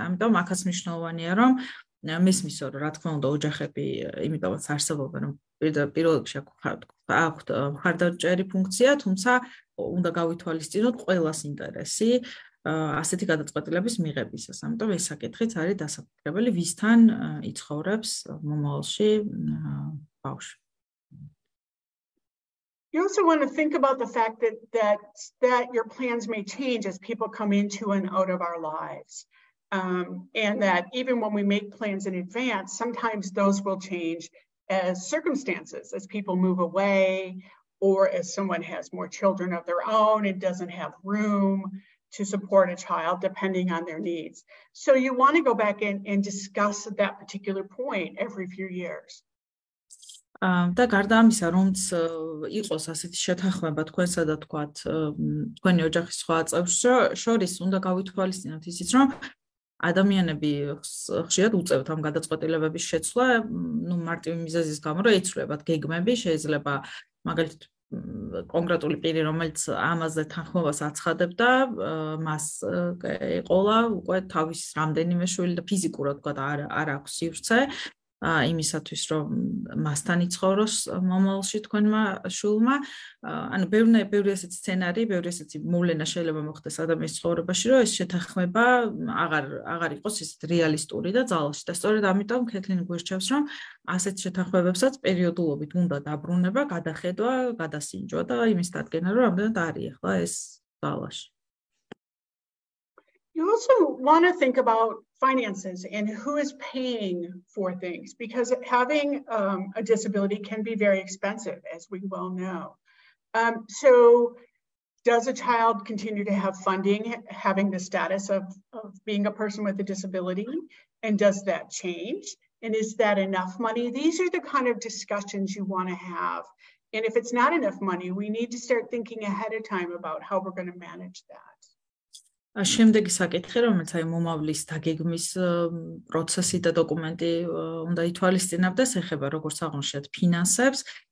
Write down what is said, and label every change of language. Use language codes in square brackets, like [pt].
[ka] ამიტომ აქაც მნიშვნელოვანია, რომ მესმის, რომ რა თქმა უნდა, ოჯახები იმიტომაც არსებობენ, რომ პირველ რიგში აქვთ მხარდაჭერი ფუნქცია, თუმცა უნდა გავითვალისწინოთ ყველას ინტერესი ასეთი გადაწყვეტილების მიღებისას. ამიტომ ეს საკითხიც არის დასაფიქრებელი, ვისთან იცხოვრებს მომავალში ბავშვი. [en] You also want to think about the fact that your plans may change as people come into and out of our lives. And that even when we make plans in advance, sometimes those will change as circumstances, as people move away, or as someone has more children of their own and doesn't have room to support a child, depending on their needs. So you want to go back and discuss that particular point every few years. [ka] და გარდა ამისა, რომც იყოს ასეთი შეთანხმება თქვენსა და თქვენი ოჯახის სხვა წევრს შორის, უნდა გავითვალისწინოთ ისიც, რომ ადამიანები ხშირად უწევთ ამ გადაწყვეტილებების შეცვლა, მარტივი მიზეზის გამო, რომ ეცვლებათ გეგმები, შეიძლება მაგალითად კონკრეტული პირი, რომელიც ამაზე თანხმობას აცხადებდა, მას ეყოლა უკვე თავის რამდენიმე შვილი და ფიზიკურად არ აქვს სივრცე იმისათვის, რომ მასთან იცხოვროს მომავალში თქვენმა შვილმა. ანუ ბევრი ესეთი სცენარი, ბევრი ესეთი მოვლენა შეიძლება მოხდეს ადამიანის ცხოვრებაში, რომ ეს შეთანხმება აღარ იყოს ისეთ რეალისტური და ძალაში. და სწორედ ამიტომ ქეთლინი გვირჩევს, რომ ასეთ შეთანხმებებსაც პერიოდულობით უნდა დაბრუნება, გადახედვა, გადასინჯვა და იმის დადგენა, რომ რამდენად არის ახლა ეს ძალაში. [en] You also want to think about finances and who is paying for things, because having a disability can be very expensive, as we well know. So does a child continue to have funding, having the status of being a person with a disability? And does that change? And is that enough money? These are the kind of discussions you want to have. And if it's not enough money, we need to start thinking ahead of time about how we're going to manage that. [ka] შემდეგი საკითხი, რომელიც აი მომავლის დაგეგმვის პროცესი და დოკუმენტი უნდა ითვალისწინებდეს, ეხება როგორც აღნიშნეთ ფინანსებს.